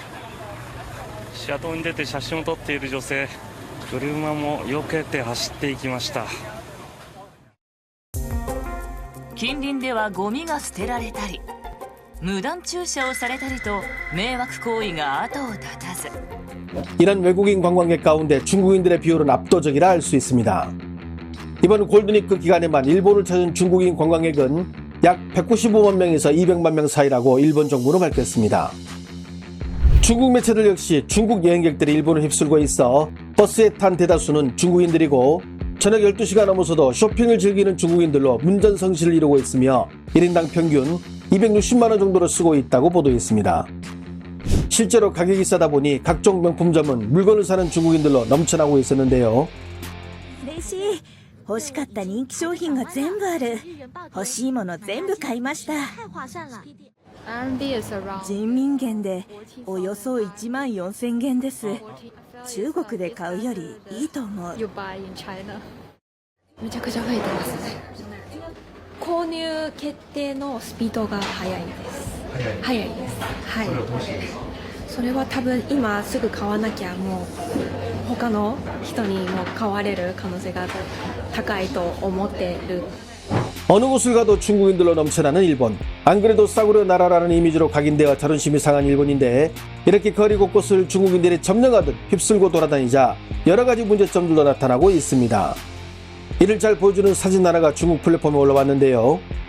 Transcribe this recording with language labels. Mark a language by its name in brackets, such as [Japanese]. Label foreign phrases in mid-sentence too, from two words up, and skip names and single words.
[Japanese] 車道に出て写真を撮っている女性、車も避けて走っていきました。近隣ではゴミが捨てられたり無断駐車をされたりと迷惑行為が後を絶たず [Korean] 이런 외국인 관광객 가운데 중국인들의 비율은 압도적이라 할 수 있습니다. 이번 골든위크 기간에만 일본을 찾은 중국인 관광객은 약 195만 명에서 200만 명 사이라고 일본 정부는 밝혔습니다. 중국 매체들 역시 중국 여행객들이 일본을 휩쓸고 있어 버스에 탄 대다수는 중국인들이고 저녁 12시가 넘어서도 쇼핑을 즐기는 중국인들로 문전성시를 이루고 있으며 1인당 평균 260만 원 정도로 쓰고 있다고 보도했습니다. 실제로 가격이 싸다 보니 각종 명품점은 물건을 사는 중국인들로 넘쳐나고 있었는데요. [Japanese] 嬉しい。欲しかった人気商品が全部ある。欲しいもの全部買いました。人民元でおよそ1万4000元です。中国で買うよりいいと思う。めちゃくちゃ増えてますね。購入決定のスピードが速いです。早いです。はい。それはどうしてですか？それは多分今すぐ買わなきゃもう他の人にも買われる可能性が高いと思ってる。 [Korean] 어느 곳을 가도 중국인들로 넘쳐나는 일본. 안 그래도 싸구려 나라라는 이미지로 각인되어 자존심이 상한 일본인데 이렇게 거리 곳곳을 중국인들이 점령하듯 휩쓸고 돌아다니자 여러 가지 문제점들도 나타나고 있습니다. 이를 잘 보여주는 사진 하나가 중국 플랫폼에 올라왔는데요.